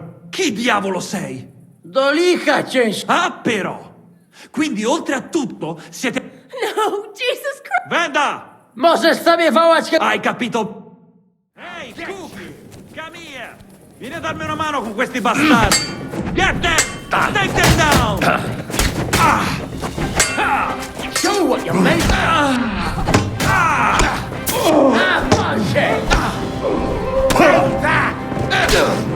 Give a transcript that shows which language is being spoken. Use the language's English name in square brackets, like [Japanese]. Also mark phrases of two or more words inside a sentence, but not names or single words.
[Italian] Chi diavolo sei? [Polish] Do licha ciężko. [Italian] Ah, però! Quindi, oltre a tutto, siete... No, [English] Jesus Christ! [Italian] Venda! [Polish] Możesz sobie wołać... [Italian] Hai capito? Ehi, Cookie! [English] Come here! [Italian] Vieni a darmi una mano con questi bastardi! [English] Get them! Take them down! Show what you make! Take that!